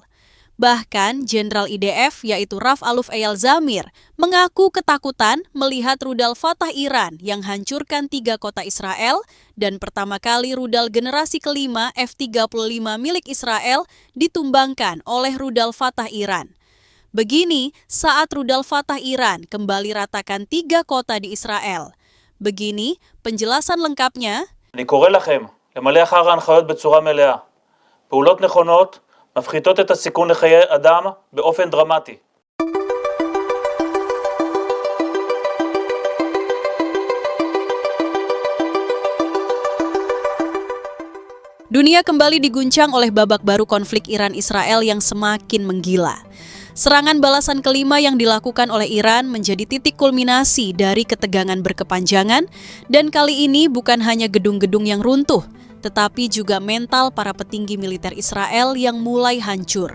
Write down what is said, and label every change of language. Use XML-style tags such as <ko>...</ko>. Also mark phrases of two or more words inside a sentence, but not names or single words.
<id>Bahkan, Jenderal IDF yaitu Raf Aluf Eyal Zamir mengaku ketakutan melihat rudal Fatah Iran yang hancurkan 3 kota Israel dan pertama kali rudal generasi kelima F-35 milik Israel ditumbangkan oleh rudal Fatah Iran. Begini saat rudal Fatah Iran kembali ratakan 3 kota di Israel. Begini penjelasan lengkapnya.</id> <he>אני קורא לכם למלא אחר ההנחיות בצורה מלאה. פעולות נכונות מפחיתות את הסיכון לחיי אדם באופן דרמטי.</he> <id>Dunia kembali diguncang oleh babak baru konflik Iran-Israel yang semakin menggila. Serangan balasan kelima yang dilakukan oleh Iran menjadi titik kulminasi dari ketegangan berkepanjangan dan kali ini bukan hanya gedung-gedung yang runtuh, tetapi juga mental para petinggi militer Israel yang mulai hancur.</id>